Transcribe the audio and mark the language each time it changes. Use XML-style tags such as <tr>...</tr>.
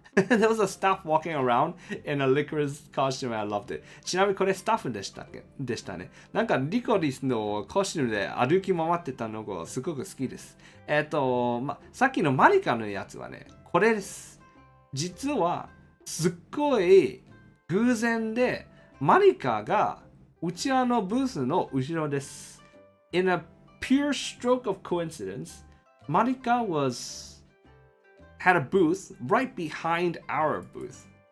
<en>There was a staff walking around in a licorice costume. I loved it.</en> <ja>ちなみにこれスタッフでしたね。なんかリコリスのコスチュームで歩き回ってたのがすごく好きです。さっきのマリカのやつはね、これです。実はすっごい偶然でマリカがうちらのブースの後ろです。</ja> <en>In a pure stroke of coincidence, Marika had a booth right behind our booth.</en>